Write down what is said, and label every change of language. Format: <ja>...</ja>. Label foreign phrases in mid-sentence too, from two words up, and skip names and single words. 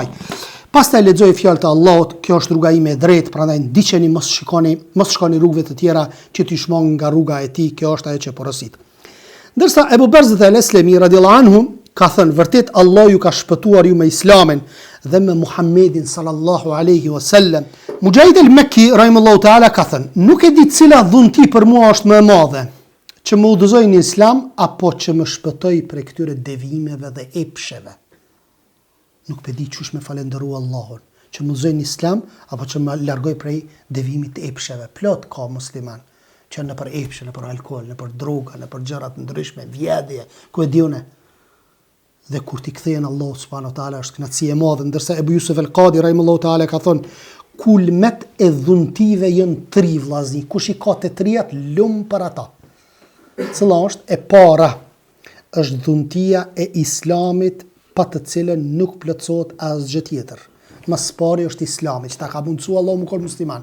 <sq>Pastaj lexoj fjalët e Allahut, kjo është rruga ime e drejtë, prandaj ndiqeni, mos shkoni rrugëve të tjera që t'ju shmangin nga rruga e tij, kjo është ajo që porosit. Ndërsa Ebu Barzah al-Aslami</sq> <ar>رضي الله عنه</ar> <sq>ka thënë, vërtet Allah ju ka shpëtuar ju me Islamin dhe me Muhammedin</sq> <ar>صلى الله عليه وسلم.</ar> <sq>Mujahid al-Makki</sq> <ar>رحمه الله تعالى</ar> <sq>ka thënë, nuk e di cila dhunti për mua është më e madhe, që më udhëzoj në Islam apo që më shpëtoj prej këtyre devijimeve dhe epsheve. Nuk pe di çush me falenderu Allahun, që më udhëzoj në Islam apo që më largoj prej devijimit të epsheve. Plot ka musliman që në për epshe, në për alkool, në për droga, në për gjëra të ndryshme, vjedhje, ku e diune. Dhe kur ti kthehen Allahu</sq> <ar>سبحانه وتعالى</ar> <sq>është kënaqësi e madhe, ndërsa Ebu Yusuf al-Qadi</sq> <ar>رحمه الله تعالى</ar> <sq>ka thonë, kulmet e dhuntive janë tri vllazni, kush i ka të trijat lum për ata. Cila është e para, është dhuntia e Islamit pa të cilën nuk plotësohet asgjë tjetër. Më së pari është Islami, që ta ka mundsuar Allahu më kon musliman.</sq>